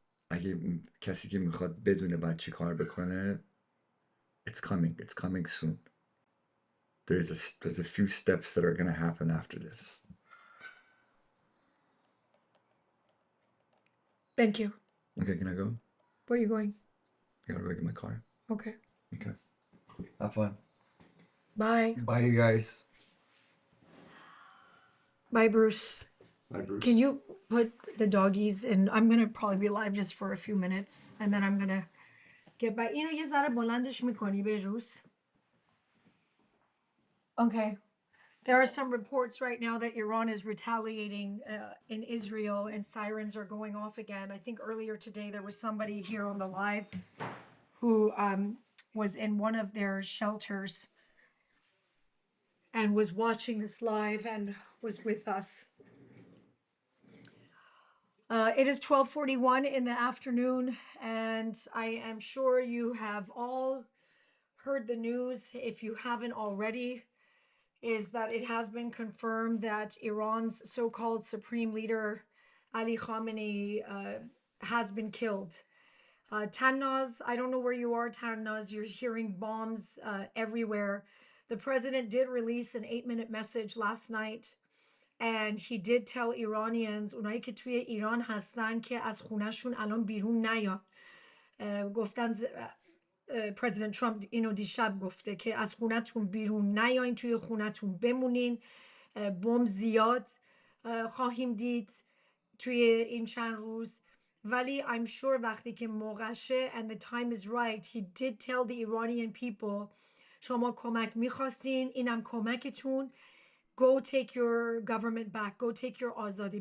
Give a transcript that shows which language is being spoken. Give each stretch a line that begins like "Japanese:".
Persian: اگه کسی که میخواد بدونه باید چی کار بکنه
English: it's coming soon. There's a few steps that are going to happen after this. Thank you. Okay, can I go? Where are you going? I gotta go get my car. Okay. Okay. Have fun. Bye. Bye, you guys. Bye, Bruce. Bye, Bruce. Can you put the doggies in? I'm gonna probably be live just for a few minutes, and then I'm gonna get back.
Persian: اینو یه ذره بلندش میکنی به روز.
English: Okay. There are some reports right now that Iran is retaliating in Israel, and sirens are going off again. I think earlier today there was somebody here on the live who was in one of their shelters and was watching this live and was with us. It is 12:41 in the afternoon, and I am sure you have all heard the news. If you haven't already, is that it has been confirmed that Iran's so-called supreme leader, Ali Khamenei, has been killed. Tannaz, I don't know where you are, Tannaz. You're hearing bombs everywhere. The president did release an 8-minute message last night, and he did tell Iranians,
Persian: اونایی که توی ایران هستن که از خونهشون الان بیرون نیان. گفتن پرزیدنت ترامپ اینو دیشب گفته که از خونتون بیرون نیاین، توی خونتون بمونین. بمب زیاد خواهیم دید توی این چند روز، ولی
English: I'm sure
Persian: وقتی که موقعشه
English: and the time is right, he did tell the Iranian people
Persian: شما کمک میخواستین، اینم کمکتون.
English: Go take your government back. Go take your آزادی.